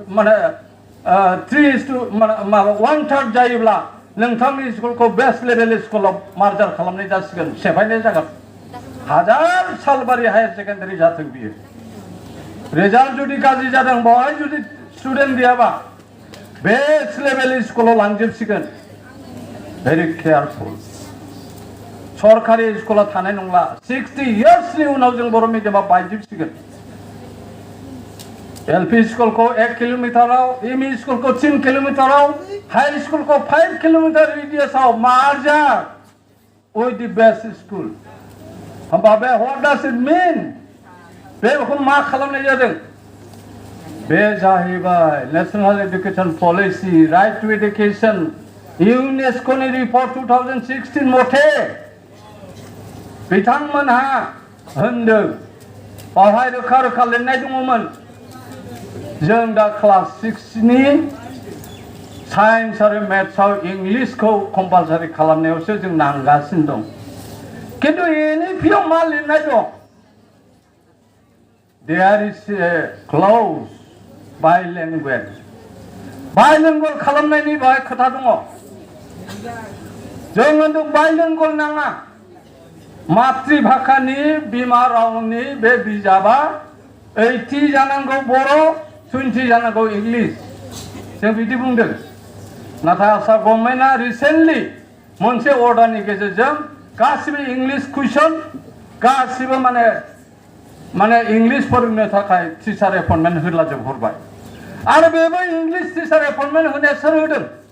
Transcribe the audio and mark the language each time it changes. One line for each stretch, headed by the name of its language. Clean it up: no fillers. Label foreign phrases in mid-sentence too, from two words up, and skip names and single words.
Bodo: जायोबा माने 1/3 जायोब्ला नोंथांनि स्कुलखौ
English: best level
Bodo: स्कुलाव मार्जार खालामनाय जासिगोन सेफायनाय जागोन 1000 सालबारि
English: higher secondary
Bodo: जाथों बियो रिजाल्ट जुदि गाज्रि जादों बेवहाय जुदि स्टुडेन्ट गैयाबा
English: best level
Bodo: स्कुलाव लांजोबसिगोन
English: very careful
Bodo: सरकारि स्कुलाव थानाय नंला 60 इयार्सनि उनाव जों बर' मिडियामा बायजोबसिगोन
English: LP school
Bodo: को 1 किलोमीटराव
English: ME school
Bodo: को 3 किलोमीटराव
English: high school
Bodo: को 5
English: kilometer radius
Bodo: मार्जार
English: with the best school
Bodo: होमबा बे
English: what does it mean
Bodo: बेखौ मा खालामनाय जादों बे जाहैबाय नेशनल एजुकेशन पलिसि राइट टू एजुकेशन इउनेस्को नि रिपर्ट 2016 मथे बिथांमोनहा होनदों बावहाय रोखा रोखा लिरनाय दङमोन जों दा क्लास 6 नि साइन्स आरो मैथ्सआव इंलिशखौ कम्पालसारि खालामनायावसो जों नांगासिनो दं किन्तु एनइपिआव मा लिरनाय दं
English: there is a clause bilingual
Bodo: खालामनायनि बाहाय खोथा दङ जों होनदों बाइलिंगुअल नाङा मातृभाषानि बिमा रावनि बे बिजाबा 80 जानांगौ बर' 20 जानांगौ इंलिश जों बिदि बुंदों नाथाय आसाम
English: government recently
Bodo: मोनसे अर्डारनि गेजेरजों गासिबो
English: English question
Bodo: गासिबो माने इंलिश फोरोंनो थाखाय
English: teacher appointment
Bodo: होलाजोब हरबाय आरो बेबो
English: English teacher appointment
Bodo: होनाया सोर होदों